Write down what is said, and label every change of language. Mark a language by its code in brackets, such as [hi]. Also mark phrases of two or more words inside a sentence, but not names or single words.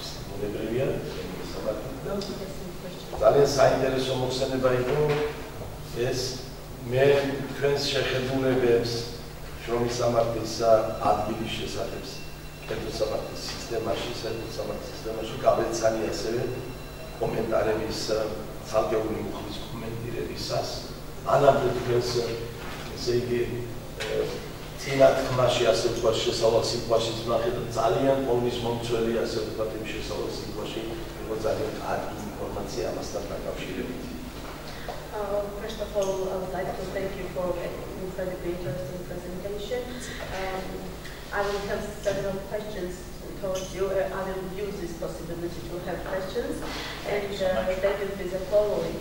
[ka] მონებრივია ძალიან საინტერესო მოხსენება იყო ეს მე თქვენს შეხედულებებს შრომის სამართლისა ადგილის შესახებ კერძო სამართლის სისტემაში, სამართლის სისტემაში გავეცანი ასევე კომენტარების ცალკეული მუხლის კომენტირებისას. ანამდე თქვენს ესე იგი წინა თქმაში ასე ვთქვათ შესავალ სიტყვაში ვნახე და ძალიან ყოვლის მომცველი ასე ვთქვათ იმ შესავალ სიტყვაში იყო ძალიან კარგი ინფორმაცია ამასთან დაკავშირებით. [en] First of all, I would like to thank you for an incredibly interesting presentation. I will have several questions towards you. I will use this possibility to have questions, and that will be the following.